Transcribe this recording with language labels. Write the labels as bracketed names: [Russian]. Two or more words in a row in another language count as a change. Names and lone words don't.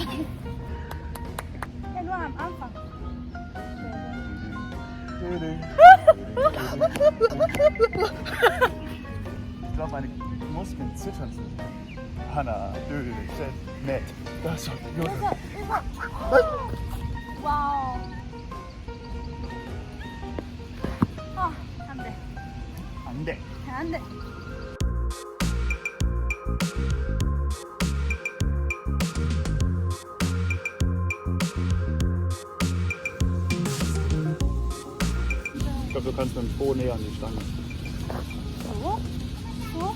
[German] Ja, nur am Anfang. Ich glaube, meine Muskeln zittern zu. Hanna, nett. Das war [Korean] 와우. 안 돼. 안 돼. 안 돼. [German] Ich glaube, du kannst mit dem Po näher an die Stange. [Korean] 어? 어?